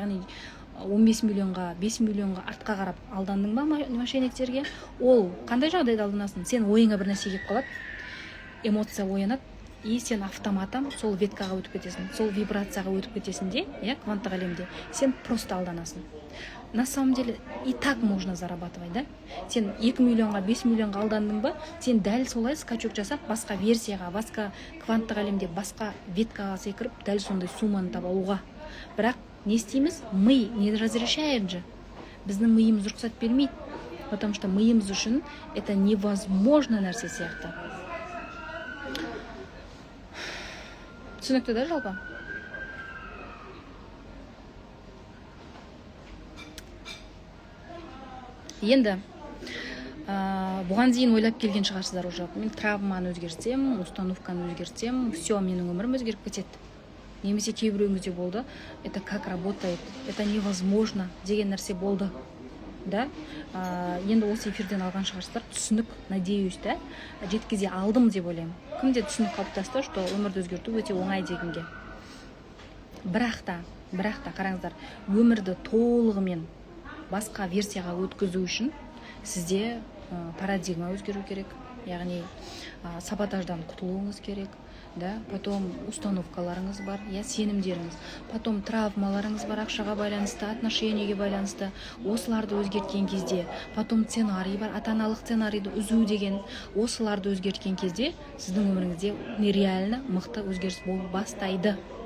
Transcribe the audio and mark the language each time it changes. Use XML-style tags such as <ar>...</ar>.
<kk>Яғни 15 миллионға, 5 миллионға артқа қарап алдандың ба мошенниктерге? Ол қандай жағдайда алданасың? Сен ойыңа бір нәрсе келіп қалады, эмоция оянады, и сен автоматом сол веткаға өтіп кетесің, сол вибрацияға өтіп кетесің де, кванттық әлемде. Сен просто алданасың.</kk> <ru>На самом деле и так можно зарабатывать, да?</ru> <kk>Сен 2 миллионға, 5 миллионға алдандың ба, сен дәл солай скачок жасап, басқа версияға, басқа кванттық әлемде, басқа веткаға секіріп, дәл сондай сумманы таба алуға. Бірақ не істейміз?</kk> <ru>Мы не разрешаем же.</ru> <kk>Біздің миымыз рұқсат бермейді, потому что миымыз үшін</kk> <ru>это невозможно</ru> <kk>нәрсе сияқты. Түсінікті, да, жалпы? Енді бұған дейін ойлап келген шығарсыздар уже. Мен травманы өзгертсем, установканы өзгертсем, все, менің өмірім өзгеріп кетеді. Немесе кейбіреуіңізде болды,</kk> <ru>это как работает, это невозможно</ru> <kk>деген нәрсе болды. Да? Енді осы эфирден алған шығарсыздар, түсінік, надеюсь, да? Жеткізе алдым деп ойлаймын. Кімде түсінік қалыптасты, что өмірді өзгерту өте оңай дегенге. Бірақ та қараңыздар, өмірді толығымен басқа версияға өткізу үшін сізде парадигма өзгеру керек, яғни саботаждан құтылуыңыз керек, да, потом установкаларыңыз бар, сенімдеріңіз, потом травмаларыңыз бар, ақшаға байланысты, отношениеге байланысты, осыларды өзгерткен кезде, потом сценарий бар, ата-аналық сценарийді үзу деген, осыларды өзгерткен кезде сіздің өміріңізде нереально мықты өзгеріс болып бастайды.</kk>